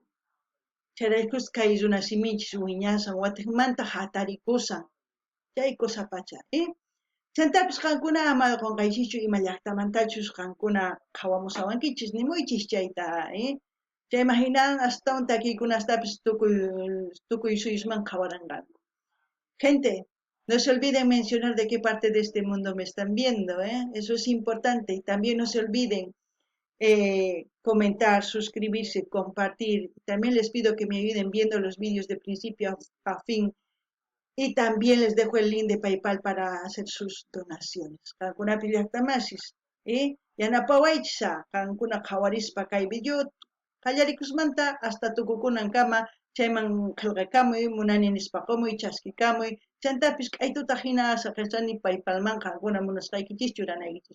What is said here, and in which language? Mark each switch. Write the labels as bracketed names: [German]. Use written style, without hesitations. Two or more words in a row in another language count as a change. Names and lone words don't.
[Quechua] Chayraykus kay runa siminchis wiñasan watakmanta hatarikusan. Chay cosa pacha, chantapis qankuna ama qunqayshichu ima llaqtamantachus qankuna qawamusawankichis nimuychis chayta, chay imaginan astawan takiykunastapis tukuy suyusman qawaranqanku. [Spanish] Gente, no se olviden mencionar de qué parte de este mundo me están viendo, eso es importante. Y también no se olviden comentar, suscribirse, compartir. También les pido que me ayuden viendo los vídeos de principio a fin. Y también les dejo el link de PayPal para hacer sus donaciones. [Quechua] Kankuna pillaqtamasis, yanapawaychisa, kankuna qawarispa kay video qallarikusmanta hasta tukukunan kama chayman qillqakamuy, munani nispapamuy, chaskikamuy, chantapis k'aytuta hina saqirchani PayPalman kankuna munasqaykichis churanaykichis.